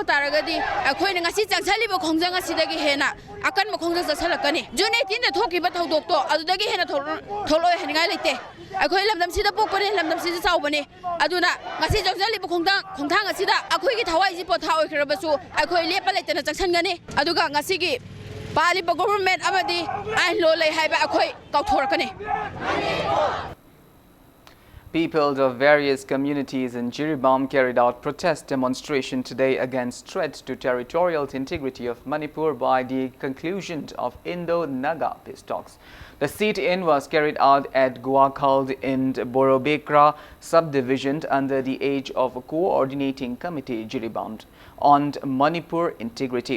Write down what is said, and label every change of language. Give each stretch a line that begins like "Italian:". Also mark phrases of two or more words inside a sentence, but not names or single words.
Manipuri: taragadi akhoina ngasi changsaliba khongjang asidagi hena akan ma khongjang chasalakani June 18 da thokiba thodokto adudagi hena tholoi heningai leite akhoi lamdam sida pokpane lamdam sida chaubane aduna ngasi changsaliba khongthang asida akhoi gi thawai ji potha oikhrabasu akhoi lepa leitena changsangani aduga ngasi gi Palipa government amadi ai lo lei haiba akhoi kauthorakani.
English: People of various communities in Jiribam carried out protest demonstration today against threat to territorial integrity of Manipur by the conclusion of Indo-Naga peace talks. The sit-in was carried out at Guakhald in Borobekra subdivision under the age of a coordinating committee Jiribam on Manipur integrity.